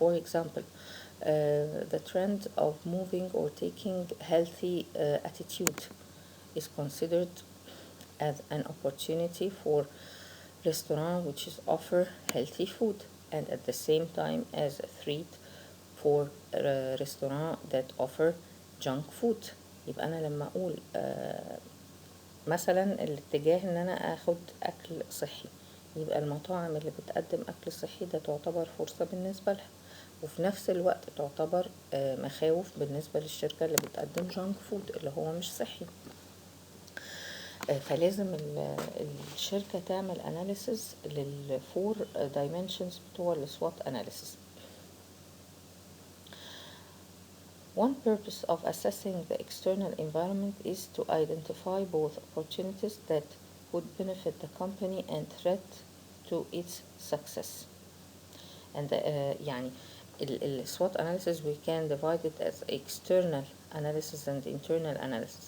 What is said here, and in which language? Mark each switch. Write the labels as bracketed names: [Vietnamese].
[English] For example, the trend of moving or taking healthy attitude is considered as an opportunity for restaurant which is offer healthy food, and at the same time as a threat for restaurant that offer junk food. [Arabic] يبقى أنا لما أقول مثلا الاتجاه ان انا اخد اكل صحي، يبقى المطاعم اللي بتقدم اكل صحي ده تعتبر فرصة بالنسبة لها، وفي نفس الوقت تعتبر مخاوف بالنسبة للشركة اللي بتقدم جانك فود اللي هو مش صحي. فلازم الشركة تعمل اناليسز للفور دايمنشنز بتوع السوات اناليسز. [English] One purpose of assessing the external environment is to identify both opportunities that would benefit the company and threat to its success. And يعني SWOT analysis we can divide it as external analysis and internal analysis.